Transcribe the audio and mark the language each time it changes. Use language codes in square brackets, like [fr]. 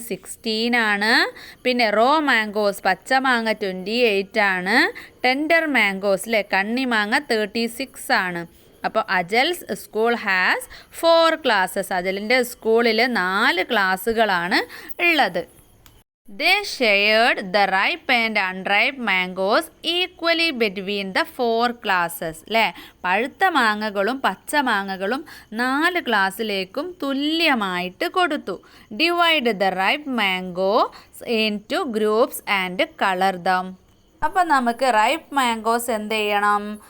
[ml] 16 ആണ്. പിന്നെ raw mangoes, പച്ചമാങ്ങ 28 ആണ്. ടെൻഡർ മാംഗോസ് അല്ലേ, കണ്ണിമാങ്ങ 36 ആണ്. [en] അപ്പോൾ Ajal's school has 4 classes. [ml] അജലിൻ്റെ സ്കൂളിൽ 4 ക്ലാസ്സുകളാണ് ഉള്ളത്. [en] They shared the ripe and unripe mangoes equally between the 4 classes. [ml] അല്ലേ, പഴുത്ത മാങ്ങകളും പച്ചമാങ്ങകളും 4 ക്ലാസ്സിലേക്കും തുല്യമായിട്ട് കൊടുത്തു. [en] Divide the ripe mangoes into groups and color them. [ml] അപ്പോൾ നമുക്ക് റൈപ്പ് മാംഗോസ് എന്ത് ചെയ്യണം?